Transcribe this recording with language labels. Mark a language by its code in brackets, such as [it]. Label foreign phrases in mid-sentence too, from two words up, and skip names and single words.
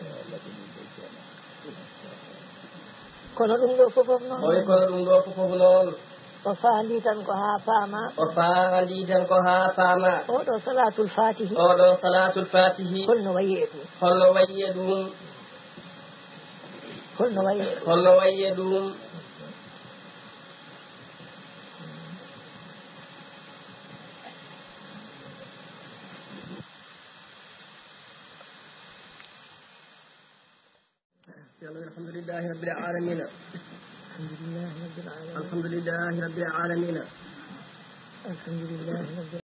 [ff] kono ɗum ɗo fofof noon o wi kono ɗum ɗo fofof noon o faandi tan ko ha faama oɗo salatul fatihi holno wayi e ɗum [ar] الحمد لله رب العالمين الحمد لله رب العالمين